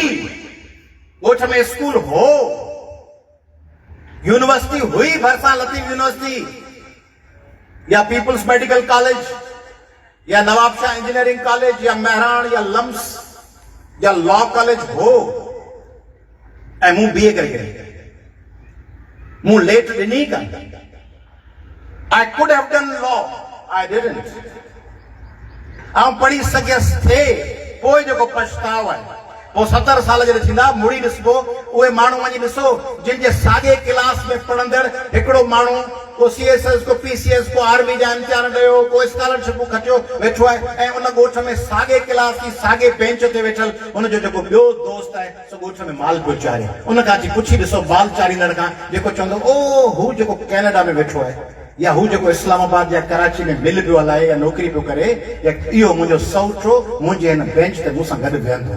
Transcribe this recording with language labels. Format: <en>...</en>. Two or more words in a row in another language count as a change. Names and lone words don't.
<sd>ॻोठ में स्कूल हो, यूनिवर्सिटी हुई, भरसां लतीफ़ यूनिवर्सिटी या पीपल्स मेडिकल कॉलेज या नवाब शाह इंजीनियरिंग कॉलेज या महराण या लम्स या लॉ कॉलेज हो। ऐं मूं बीए करे मूं लेट ॾिनी कान।</sd> <en>I could have done law, I didn't.</en> <sd>आउं पढ़ी सघियसि थे, पोइ जेको पछताव आहे पोइ 70 साल जॾहिं थींदा मुड़ी ॾिसबो। उहे माण्हू वञी ॾिसो जिन जे साॻे क्लास में पढ़ंदड़ हिकिड़ो माण्हू को CSS को PCS को आर्मी जा इम्तिहान ॾियो, को स्कॉलरशिप खटियो वेठो आहे ऐं उन ॻोठ में साॻे क्लास जी साॻे बेंच ते वेठल हुनजो जेको ॿियो दोस्त आहे सो ॻोठ में माल पियो चाढ़े। उन खां अची पुछी ॾिसो माल चाढ़ींदड़ खां, जेको चवंदो ओ हू जेको कैनेडा में वेठो आहे या हू जेको इस्लामाबाद या कराची में मिल पियो हलाए या नौकिरी पियो करे, या इहो मुंहिंजो सौटो मुंहिंजे हिन बेंच ते मूंसां गॾु वेहंदो।</sd>